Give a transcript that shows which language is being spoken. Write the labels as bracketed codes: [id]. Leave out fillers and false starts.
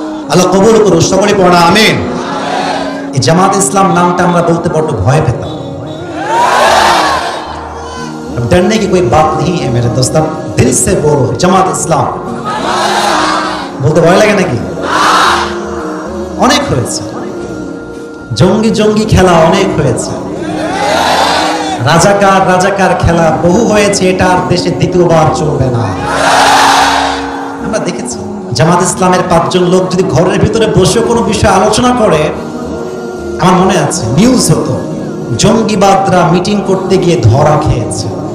[bn] আল্লাহ কবুল করুন, সকলে পড়া আমিন। এই জামাত ইসলাম নামটা আমরা বলতে বড় ভয় পেতাম। [hi] डरने की कोई बात नहीं है मेरे दोस्त, दिल से बोलो জামাত ইসলাম। [bn] বলতে ভয় লাগে নাকি? অনেক হয়েছে জঙ্গি জঙ্গি খেলা, অনেক হয়েছে রাজাকার রাজাকার খেলা, বহু হয়েছে। এটা আর দেশে দ্বিতীয়বার চলবে না। আমরা দেখেছি জামাত ইসলামের 5 জন লোক যদি ঘরের ভিতরে বসে কোনো বিষয় আলোচনা করে, আমার মনে আছে নিউজ হতো জঙ্গিবাদরা মিটিং করতে গিয়ে ধরা খেয়েছে।